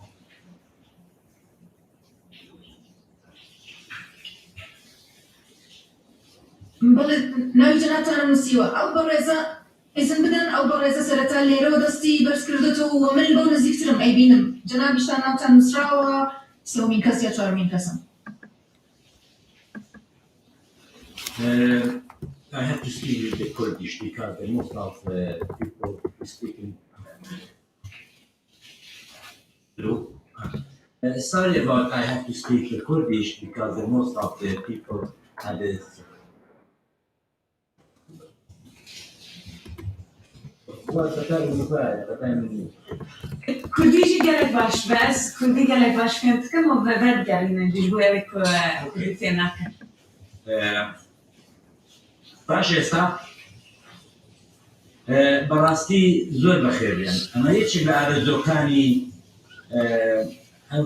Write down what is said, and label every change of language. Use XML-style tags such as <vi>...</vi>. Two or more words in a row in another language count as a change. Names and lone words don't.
<ckb>بەڵێ ناوی جەنابتانم نووسیوە ئەو بەڕێزە ئیزن بدەن ئەو بەڕێزە سەرەتا لێرەوە دەستی بەرز کردێتەوە و من بەو نزیکترم ئەیبینم جەنابیشتان ناوتان نووسراوە سێومین کەس یا چوارمین کەسم</ckb> <en>I have to speak with the Kurdish because the most of people speaking. Hello. Sorry about I have to speak the Kurdish because the most of the people had this.</en> <ckb>کوردیشی گەلێک باش بەس کوردی گەلێک باش فێم بکەم و بەبەر گەڕینەندیش بۆ ئەوەی کوردی فێم ناکەن باش ئێستا بەڕاستی زۆر بەخێریان ئەمە یەکێک لە ئارەزۆکانی ئەو</ckb>